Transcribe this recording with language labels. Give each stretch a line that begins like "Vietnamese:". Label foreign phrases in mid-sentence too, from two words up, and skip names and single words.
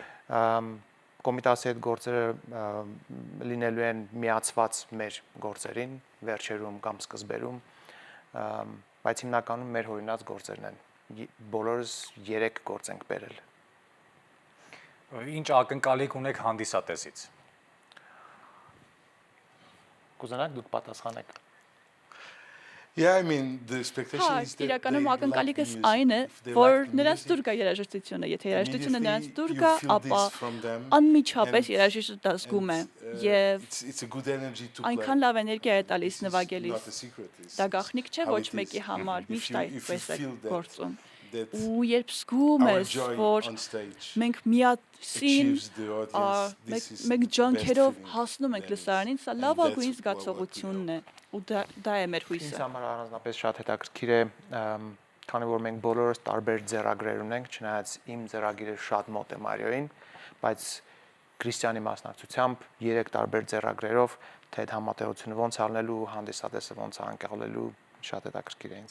Armenian: Կոմիտասի այդ գործերը լինելու են միացված մեր գործերին, վերջերում կամ սկզբերում, բայց հիմնականում մեր հորինած գործերն են։ Բոլորս 3 գործ ենք բերել։ Ինչ ակնկալիք ունեք հանդիսատեսից։ Կուզենաք դուք պատասխանեք։
English: Yeah, I mean the expectation
Armenian: Հա,
English: is that
Armenian: իրականում
English: they
Armenian: ակնկալիքս
English: like
Armenian: այն է,
English: music. If they
Armenian: որ
English: like the
Armenian: նրանց
English: music,
Armenian: դուր գա երաժշտությունը, եթե երաժշտությունը նրանց դուր
English: immediately
Armenian: գա,
English: you feel
Armenian: ապա
English: this from them,
Armenian: անմիջապես
English: and-
Armenian: երաժիշտը զգում է եւ
English: it's a good energy to play.
Armenian: այնքան լավ էներգիա է տալիս
English: This is
Armenian: նվագելիս։
English: not a secret, it's
Armenian: Դա գաղտնիք չէ
English: how
Armenian: ոչ
English: it
Armenian: մեկի
English: is.
Armenian: համար,
English: If
Armenian: միշտ
English: you
Armenian: այդպես է
English: feel that-
Armenian: գործում։
English: that
Armenian: Ու երբ զգում
English: our
Armenian: ես,
English: joy
Armenian: որ
English: on stage
Armenian: մենք միասին
English: achieves the audience, this is
Armenian: մեկ
English: the
Armenian: ջանքերով
English: best feeling
Armenian: հասնում ենք
English: there is.
Armenian: լսարանին, սա
English: And
Armenian: լավագույն
English: that's what we
Armenian: զգացողությունն է ու դա է մեր Ինձ հույսը։ համար առանձնապես շատ հետաքրքիր է, քանի որ մենք բոլորս տարբեր ձեռագրեր ունենք, չնայած իմ ձեռագիրը շատ մոտ է Մարիոյին, բայց Քրիստիանի մասնակցությամբ 3 տարբեր ձեռագրերով թե այդ համատեղությունը ոնց առնելու, հանդիսատեսը ոնց անկեղլելու շատ հետաքրքիր է ինձ։